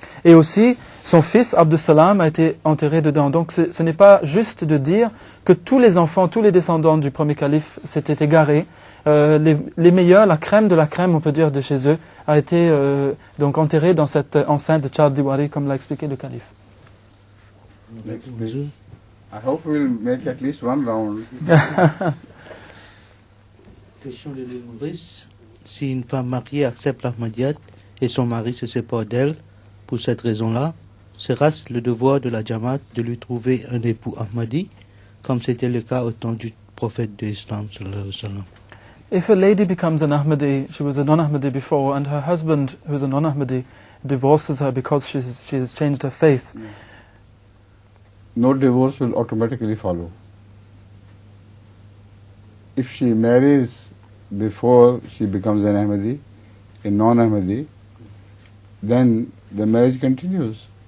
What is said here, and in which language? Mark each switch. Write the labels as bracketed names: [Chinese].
[French] Et aussi, son fils Abdus Salam a été enterré dedans. Donc ce n'est pas juste de dire que tous les enfants, tous les descendants du premier calife s'étaient égarés. Les meilleurs, la crème de la crème, on peut dire, de chez eux, a été donc enterrée dans cette enceinte de Char Diwari, comme l'a expliqué le calife. [English] I hope we'll make at least one round. [French] Question de Maurice. Si une femme mariée accepte l'Ahmadiyyat et son mari se sépare d'elle pour cette raison-là, sera-ce le devoir de la Jamaat de lui trouver un époux Ahmadi, comme c'était le cas au temps du prophète de l'Islam sallallahu alayhi wa sallam? [English] If a lady becomes an Ahmadi, she was a non-Ahmadi before, and her husband, who's a non-Ahmadi, divorces her because she has changed her faith, No divorce will automatically follow. If she marries before she becomes an Ahmadi, a non-Ahmadi, then the marriage continues.